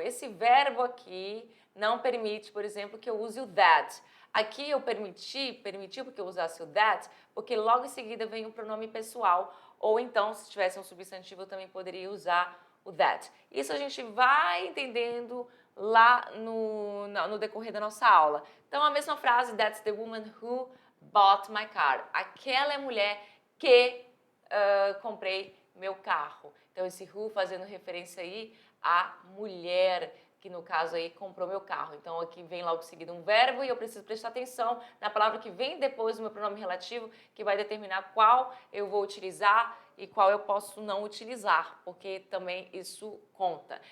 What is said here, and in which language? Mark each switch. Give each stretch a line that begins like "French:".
Portuguese: Esse verbo aqui não permite, por exemplo, que eu use o that. Aqui eu permitiu porque eu usasse o that, porque logo em seguida vem um pronome pessoal, ou então, se tivesse um substantivo, eu também poderia usar o that. Isso a gente vai entendendo lá no decorrer da nossa aula. Então, a mesma frase,
English: that's the woman who bought my car.
Portuguese: Aquela é a mulher que comprei meu carro. Então, esse who fazendo referência aí à mulher que no caso aí comprou meu carro. Então aqui vem logo seguido um verbo e eu preciso prestar atenção na palavra que vem depois do meu pronome relativo, que vai determinar qual eu vou utilizar e qual eu posso não utilizar, porque também isso conta.